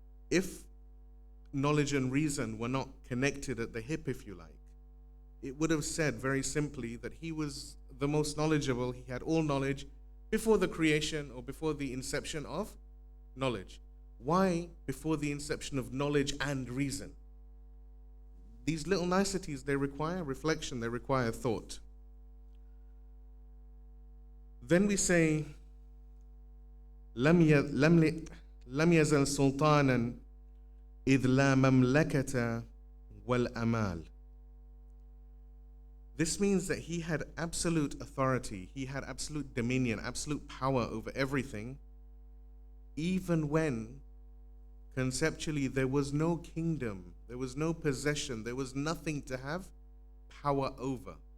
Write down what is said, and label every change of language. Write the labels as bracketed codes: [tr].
[en] If knowledge and reason were not connected at the hip, if you like, it would have said very simply that he was the most knowledgeable, he had all knowledge before the creation or before the inception of knowledge. Why before the inception of knowledge and reason? These little niceties, they require reflection, they require thought. [ar] Then we say, لم ي... لم ل... لم يزل سلطانا إذ لا مملكة والأمال. [en] This means that he had absolute authority, he had absolute dominion, absolute power over everything, even when conceptually there was no kingdom, there was no possession, there was nothing to have power over.